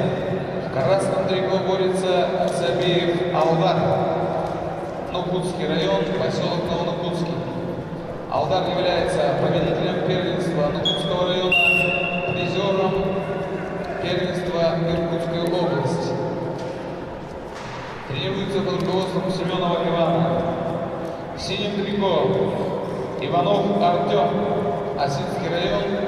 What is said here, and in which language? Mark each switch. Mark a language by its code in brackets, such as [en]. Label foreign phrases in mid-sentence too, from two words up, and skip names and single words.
[ru] В красном трико борется Забиев Алдар. Нукутский район, поселок Новонукутский. Алдар является победителем первенства Нукутского района, призером первенства Иркутской области. Тренируется под руководством Семенова Ивана. В синем трико Иванов Артем, Осинский район.